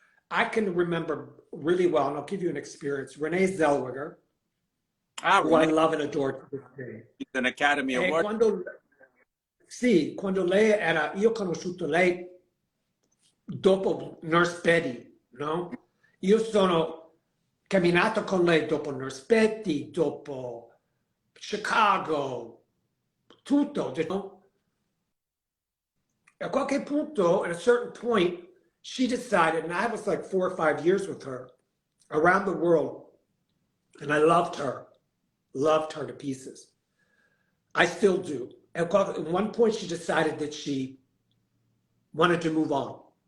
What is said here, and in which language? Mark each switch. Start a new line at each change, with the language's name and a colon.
English: I can remember really well, and I'll give you an experience. Renee Zellweger, who I love and adore to this day. He's an Academy Award.
Italian: Quando lei era, io ho conosciuto lei dopo Nurse Betty, no? Io sono camminato con lei dopo Nurse Betty, dopo Chicago, tutto, no?
English: At
Italian: qualche punto,
English: at a certain point, she decided, and I was like 4 or 5 years with her around the world, and I loved her to pieces. I still do. At one point, she decided that she wanted to move on.